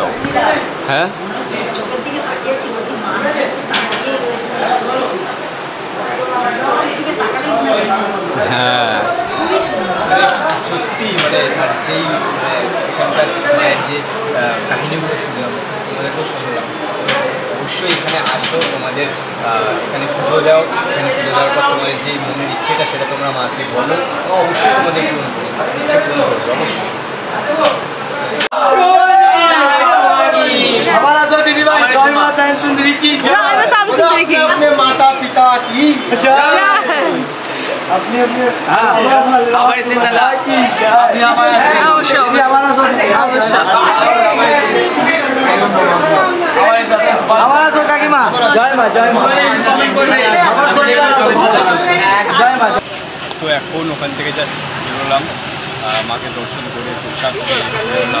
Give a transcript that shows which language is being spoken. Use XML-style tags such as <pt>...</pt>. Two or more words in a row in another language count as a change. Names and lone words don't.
<bn>হ্যাঁ, হ্যাঁ, সত্যি মানে যেই এখানকার মায়ের যে কাহিনিগুলো শুনলাম, তোমাদেরকেও শুনলাম। অবশ্যই এখানে আসো, তোমাদের এখানে পুজো দাও। এখানে পুজো দেওয়ার পর তোমাদের যে মনের ইচ্ছেটা সেটা তোমরা মাকে বলো, অবশ্যই তোমাদের পূরণ করবে, ইচ্ছে পূরণ করবে অবশ্যই।</bn> <hi>अपने माता पिता की अपने</hi> <bn>তো এখন ওখান থেকে জাস্ট বেরোলাম, মাকে দর্শন করে প্রসাদ খেয়ে বেরোলাম।</bn>